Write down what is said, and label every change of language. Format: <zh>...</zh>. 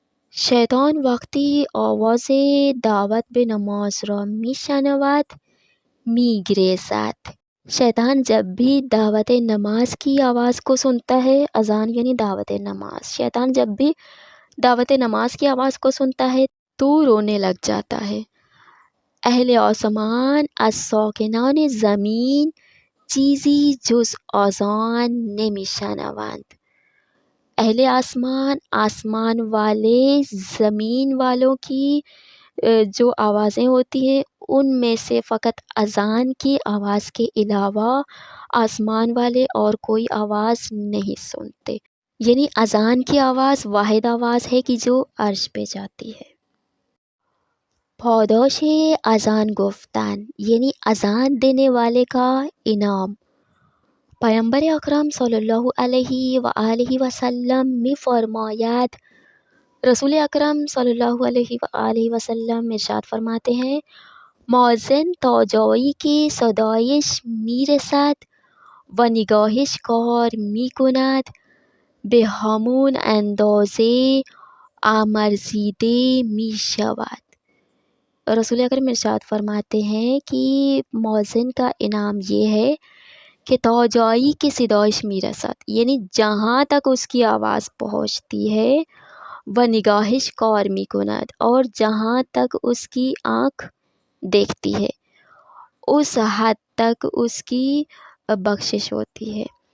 <fa>شیطان وقتی آواز دعوت به نماز را میشنود میگریزد.</fa> <ur>شیطان جب بھی دعوت نماز کی آواز کو سنتا ہے، اذان یعنی دعوت نماز، شیطان جب بھی دعوت نماز کی آواز کو سنتا ہے تو رونے لگ جاتا ہے.</ur> <fa>اہل آسمان از ساکنان زمین چیزی جز آذان نمیشنوند.</fa> <ur>اہل آسمان والے زمین والوں کی جو آوازیں ہوتی ہیں ان میں سے فقط اذان کی آواز کے علاوہ آسمان والے اور کوئی آواز نہیں سنتے. یعنی اذان کی آواز واحد آواز ہے کہ جو عرش پہ جاتی ہے.</ur> <fa>پاداش اذان گفتن</fa> <ur>یعنی اذان دینے والے کا انعام.</ur> <fa>پیغمبر اکرم صلی اللہ علیہ وآلہ وسلم می فرماید،</fa> <ur>رسول اکرم صلی اللہ علیہ وآلہ وسلم ارشاد فرماتے ہیں،</ur> <fa>مؤذن تا جایی که صدایش میرسد و نگاهش کار می کند به همون اندازه امرزیده می شود.</fa> <ur>رسول اکرم ارشاد فرماتے ہیں کہ مؤذن کا انعام یہ ہے کہ</ur> <fa>تا جایی که صدایش میرسد،</fa> <ur>یعنی جہاں تک اس کی آواز پہنچتی ہے،</ur> <fa>و نگاهش کار میکند،</fa> <ur>اور جہاں تک اس کی آنکھ دیکھتی ہے اس حد تک اس کی بخشش ہوتی ہے.</ur>